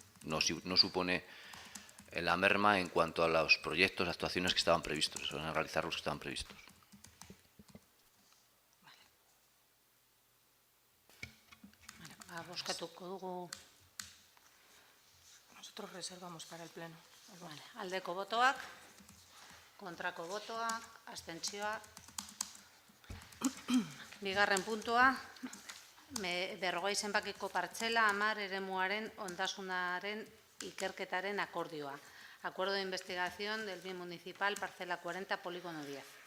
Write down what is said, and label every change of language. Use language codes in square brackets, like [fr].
[es] No supone la merma en cuanto a los proyectos, actuaciones que estaban previstos, se van a realizar los que estaban previstos. [eu] Bozkatuko dugu. [es] Nosotros reservamos para el pleno. [eu] Vale, aldeko botoak, kontrako botoak, abstentzioak. Bigarren puntua, berrogei zenbakiko partzela 10 eremuaren ondasunaren ikerketaren akordioa. [es] Acuerdo de investigación del bien municipal, parcela 40, polígono 10.